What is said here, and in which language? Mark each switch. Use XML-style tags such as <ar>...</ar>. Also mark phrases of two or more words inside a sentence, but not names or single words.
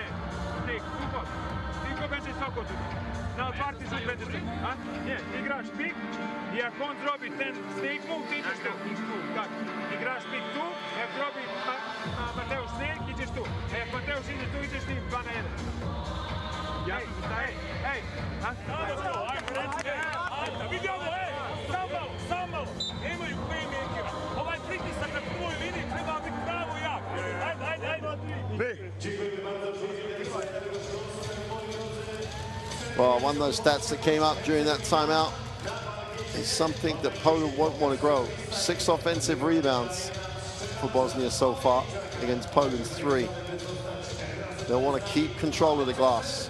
<pl>Pik, tylko będzie Soko tutaj. Na otwarty rzut będziesz tu. A? Nie, ty grasz pik i jak on zrobi ten</pl> <en>snake move,</en> <pl>ty idziesz tu. Tak. I grasz pik tu, jak robi Mateusz snake, idziesz tu. A jak Mateusz idzie tu, idziesz ty 2 na 1. Hej!</pl> <bs>Vidimo, samo, nemaju playmakera. Ovaj pritisak na prvoj liniji treba biti pravo jak. Ajde.</bs> <en>Well, one of those stats that came up during that timeout is something that Poland won't want to grow. 6 offensive rebounds for Bosnia so far against Poland's 3. They'll want to keep control of the glass.</en>